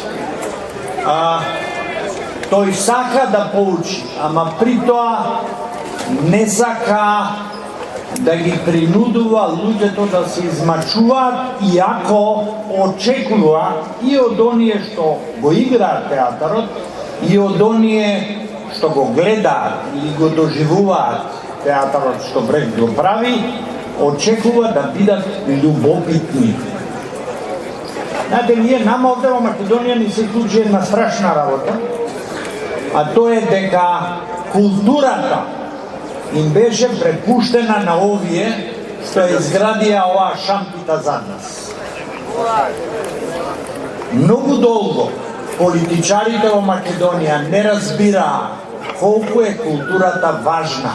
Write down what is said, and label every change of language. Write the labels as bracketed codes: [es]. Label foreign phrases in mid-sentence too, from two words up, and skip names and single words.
[mk] Тој сака да поучи, ама при тоа не сака да ги принудува луѓето да се измачуваат, иако очекува и од оние што го играат театарот, и од оние што го гледаат или го доживуваат театарот што Брег го прави, очекува да бидат љубопитни. Знаете, [sr] nama ovde u [mk] Македонија ни се случи една страшна работа, а то е дека културата им беше препуштена на овие што изградија оваа шампита зад нас. Многу долго политичарите во Македонија не разбираа колку е културата важна.